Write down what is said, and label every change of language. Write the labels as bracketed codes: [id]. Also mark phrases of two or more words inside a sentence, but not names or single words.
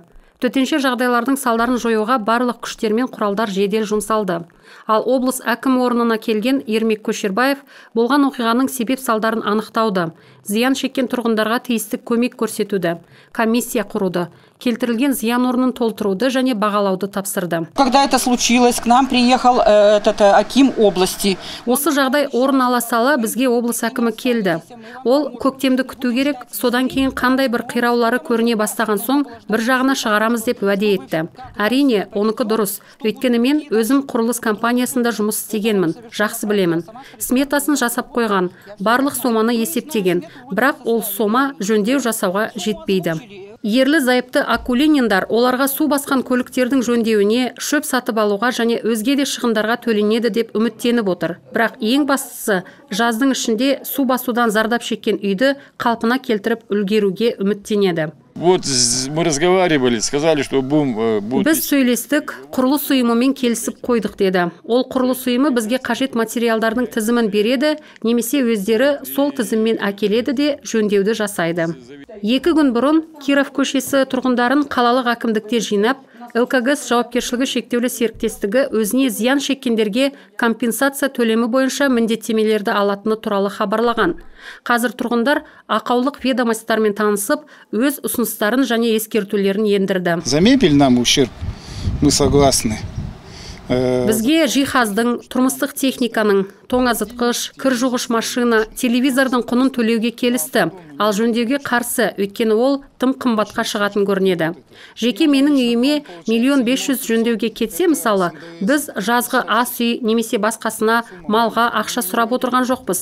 [kk] Төтенше жағдайлардың салдарын жоюға барлық күштер мен құралдар жедел жұмсалды. Ал облыс әкімі орнына келген Ермек Көшербаев болған оқиғаның себеп салдарын анықтауды, зиян шеккен тұрғындарға тиісті көмек көрсетуді, комиссия құруды, келтірілген зиян орнын толтыруды және бағалауды тапсырды. [ru] Когда это случилось, к нам приехал аким области. [kk] Осы жағдай орын ала сала бізге облыс әкімі келді. Ол көктемді күту керек, содан кейін қандай бір қираулары көріне бастаған соң бір жағына шығарамыз деп уәде етті. Әрине, оныкі дұрыс. Өйткені мен өзім құрылыс компаниясында жұмыс істегенмін, жақсы білемін. Сметасын жасап қойған, барлық соманы есептеген, бірақ ол сома жөндеу жасауға жетпейді. Ерлі зайыпты акулининдар оларға су басқан көліктердің жөндеуіне, шөп сатып алуға және өзге де шығындарға төленеді деп үміттеніп отыр. Бірақ ең бастысы, жаздың ішінде су басудан зардап шеккен үйді қалпына келтіріп үлгеруге үміттенеді. [ru] Вот мы разговаривали, сказали, что [kk] Біз сөйлестік, құрылыс ұйымымен келісіп қойдық деді. Ол құрылыс ұйымы бізге қажет материалдардың тізімін береді, немесе өздері сол тізіммен әкеледі де жөндеуді жасайды. 2 күн бұрын Киров көшесі тұрғындарын қалалық әкімдікте жинап, ЛКГС жауапкершілігі шектеулі серіктестігі өзіне зиян шеккендерге компенсация төлемі бойынша міндеттемелерді алатыны туралы хабарлаған. Қазір тұрғындар ақаулық ведомостармен танысып, өз ұсыныстарын және ескертулерін ендірді. [ru] За мебель нам ущерб, мы согласны. [kk] Бізге жиһаздың, тұрмыстық техниканың, тоңазытқыш, кір жуғыш машина, телевизордың құнын төлеуге келісті. Ал жөндеуге қарсы, өйткені ол тым қымбатқа шығатын көрінеді. Жеке менің үйіме 1 500 000 жөндеуге кетсе, мысалы, біз жазғы ас үй немесе басқасына малға ақша сұрап отырған жоқпыз.